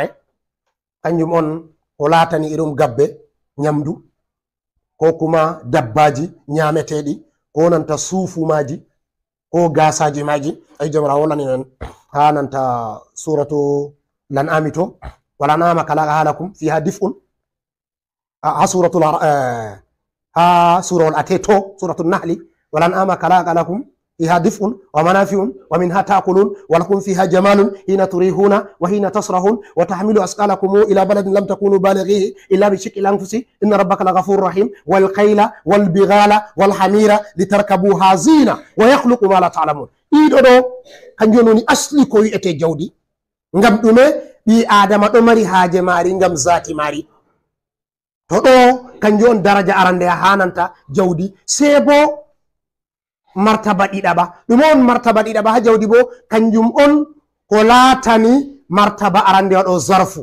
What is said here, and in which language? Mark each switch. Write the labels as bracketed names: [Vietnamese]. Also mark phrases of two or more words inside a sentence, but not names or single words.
[Fula] Kanjum on ko latani irum gabbe nyamdu, ko kuma dabbaji nyameteɗi, ko nanta suufumaji ko gasaji maji. Ay jamra wolani en ha nanta suratu lan'ami to, [Arabic] والأنعام خلقها لكم فيها دفء, [Fula] ha suratul ateto suratul nahli, [Arabic] والأنعام خلقها لكم فيها دفء ومنافع ومنها تأكلون ولكم فيها جمال حين تريحون وحين تصرحون وتحملوا أثقالكم إلى بلد لم تكونوا بالغيه إلا بشق الأنفس إن ربك لغفور رحيم والخيل والبغال والحمير لتركبوها زينة ويخلق ما لا تعلمون. [Fula] إيدو دو kanjum woni asli ko wi'ete jawdi, ngam ɗume ɓi adama ɗo mari haaje mari ngam zati mari. To ɗo kanjum on daraja arande hananta jawdi. Sai bo martaba ɗiɗaɓa. ɗum on martaba ɗiɗaɓa ha jawdi bo kanjum on ko laatani martaba arande waɗo zarfu.